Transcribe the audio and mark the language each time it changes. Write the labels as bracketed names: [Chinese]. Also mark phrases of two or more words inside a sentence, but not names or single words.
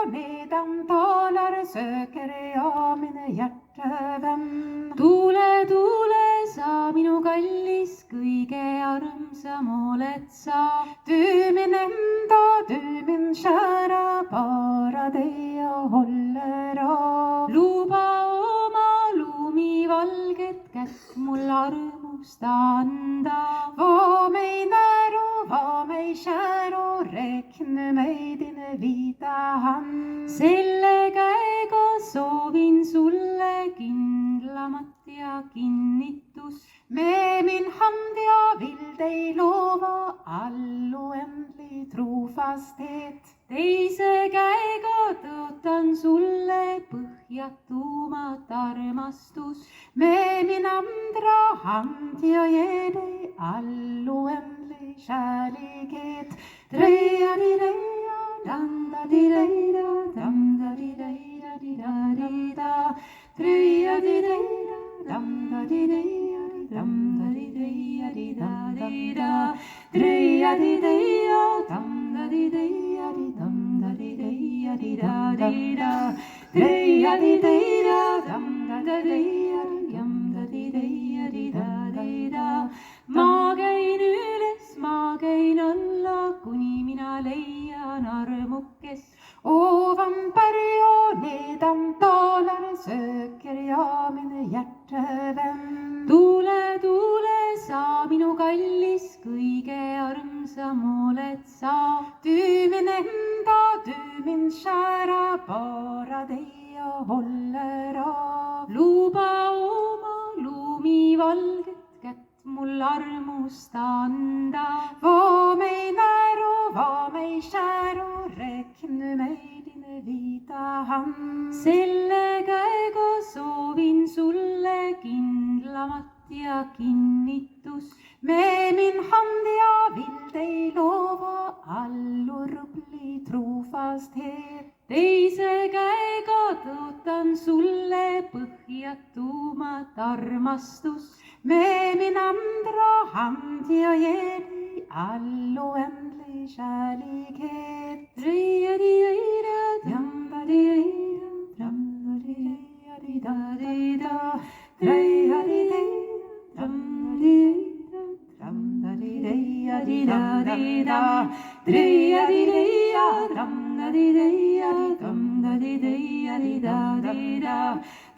[Swedish] needam taalar sööker ja mine hjärtevän. [Estonian] Tuule, sa minu kallis, kõige armsam oled sa. [Swedish] Du min enda, du min kära, bara dig jag håller av. [Estonian] Luba oma lumivalget kätt mul armust anda. [Swedish] Var mig nära, var mig kär och räkne mig din vita hand. [Estonian] Selle käega soovin sulle kindlamat ja kinnitust. [Swedish] Med min hand jag vill dig lova all oändlig trofasthet. [Estonian] Teise käega tõotan sulle põhjatumat armastust. [Swedish] Med min andra hand jag ger dig all oändlig kärlighet. Dreja-di-deja, dam-da-di-deja, dam-da-di-deja, di-da-di-da. Dreja-di-deja, dam-da-di-deja, dam-da-di-deja, di-da-di-da. Dreja-di-deja, dam-da-di-deja, dam-da-di-deja, di-da-di-da. Dreja-di-deja, dam-da-di-deja, dam-da-di-deja, di-da-di-da. [Estonian] Ma käin üles, ma käin alla, kuni mina leian armukest. [Swedish] Ovan berg och nedan dalar söker jag min hjärtevän. [Estonian] Tuule, sa minu kallis, kõige armsam oled sa. [Swedish] Du min enda, du min kära, bara dig jag håller av. [Estonian] Luba oma lumivalget kätt mul armust anda. [Swedish] Var mig nära, var mig kär och räck nu mig din vita hand. [Estonian] Selle käega soovin sulle kindlamat ja kinnitust. [Swedish] Med min hand jag vill dig lova all orubblig trofasthet. [Estonian] Teise käega tõotan sulle põhjatumat armastust. [Swedish] Med min andra hand jag ger dig all oändlig kärlighet. Dreja-di-deja, Dam-da-di-deja, dam-da-di-deja, di-da-di-da. Dreja-di-deja, dam-da-di-deja, dam-da-di-deja, di-da-di-da. Dreja-di-deja, dam-da-di-deja, dam-da-di-deja, di-da-di-da.